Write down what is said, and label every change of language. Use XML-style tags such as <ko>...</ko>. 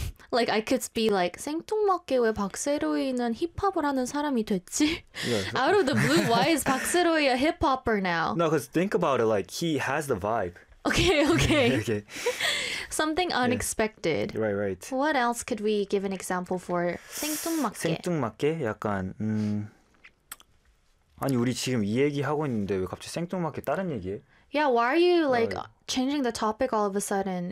<en>Like, I could be like,</en> <ko>생뚱맞게 왜 박세로이는 힙합을 하는 사람이 됐지?</ko> <en>Yeah. Out of the blue, why is Baksero-y a hip-hopper now? No, because think about it, like, he has the vibe. Okay. Okay. Something unexpected. Yeah. Right. What else could we give an example for 생뚱맞게?</en> <ko>생뚱맞게? 약간, 아니, 우리 지금 이 얘기하고 있는데 왜 갑자기 생뚱맞게 다른 얘기해?</ko> <en>Yeah, why are you, like, changing the topic all of a sudden?</en>